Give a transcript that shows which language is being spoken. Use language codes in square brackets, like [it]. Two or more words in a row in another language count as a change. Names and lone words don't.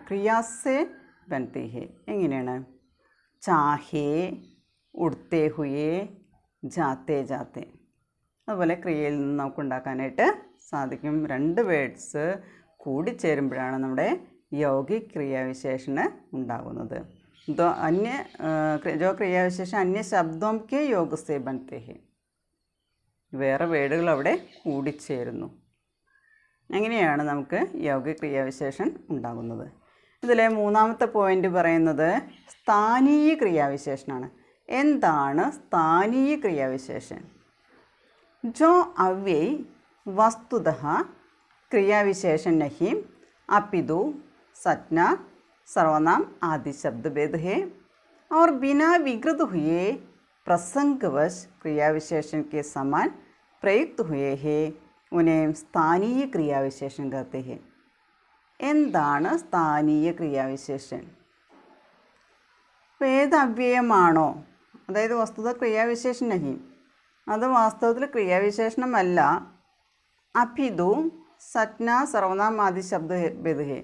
[hi] क्रिया से बनती है. എങ്ങനെയാണ്? चाहे, उड़ते हुए, जाते जाते. [ml] അതുപോലെ ക്രിയയിൽ നിന്ന് നമുക്ക് ഉണ്ടാക്കാനായിട്ട് സാധിക്കും. 2 വേർഡ്സ് കൂടിച്ചേരുമ്പോഴാണ് നമ്മുടെ യൗഗിക ക്രിയാവിശേഷണം ഉണ്ടാകുന്നത്. [hi] जो क्रियाविशेषण अन्य शब्दों के योग से बनते हैं. [ml] വേറെ വേർഡുകൾ അവിടെ കൂടിച്ചേരുന്നു. അങ്ങനെയാണ് നമുക്ക് യൗഗിക ക്രിയാവിശേഷൻ ഉണ്ടാകുന്നത്. ഇതിലെ 3ാമത്തെ പോയിന്റ് പറയുന്നത് സ്ഥാനീയ ക്രിയാവിശേഷനാണ്. എന്താണ് സ്ഥാനീയ ക്രിയാവിശേഷൻ? [hi] जो अव्यय वस्तुतः क्रियाविशेषण नहीं अपितु संज्ञा, सर्वनाम आदि शब्द भेद है और बिना विकृत हुए प्रसंगवश क्रियाविशेषण के समान प्रयुक्त हुए हैं, उन्हें स्थानीय क्रियाविशेषण कहते हैं. [ml] എന്താണ് സ്ഥാനീയ ക്രിയാവിശേഷൻ? ഏത് അവ്യയമാണോ, അതായത് [hi] वस्तुतः क्रियाविशेषण नहीं, [ml] അത് വാസ്തവത്തിൽ ക്രിയാവിശേഷണമല്ല. [hi] अपितु संज्ञा, सर्वनाम आदि शब्द भेद है.